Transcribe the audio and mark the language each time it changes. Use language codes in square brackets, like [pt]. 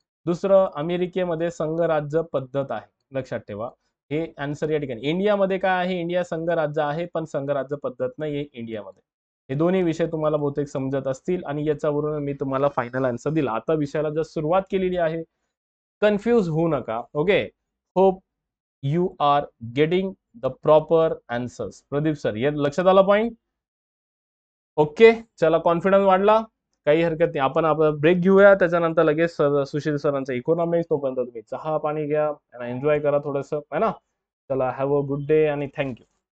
[mr] दुसरं, अमेरिकेमध्ये संघ राज्य पद्धत आहे, लक्षात ठेवा. हे आन्सर या ठिकाणी. इंडियामध्ये काय आहे? इंडिया संघ राज्य आहे पण संघ राज्य पद्धत नाही आहे इंडियामध्ये. हे दोन्ही विषय तुम्हाला बहुतेक समजत असतील आणि याच्यावरून मी तुम्हाला फायनल आन्सर दिला. आता विषयाला जर सुरुवात केलेली आहे, कन्फ्यूज होऊ नका. [en] Okay, hope you are getting the proper answers. [mr] Pradeep sir, हे लक्षात आला पॉइंट? ओके, चला, कॉन्फिडन्स वाढला, काही हरकत नाही. आपण आपला ब्रेक घेऊया, त्याच्यानंतर लगेच सुशील सरांचा इकॉनॉमिक्स. तोपर्यंत तुम्ही चहा पाणी घ्या आणि एन्जॉय करा थोडस, [hi] है ना. [en] चला, have a good day आणि thank you.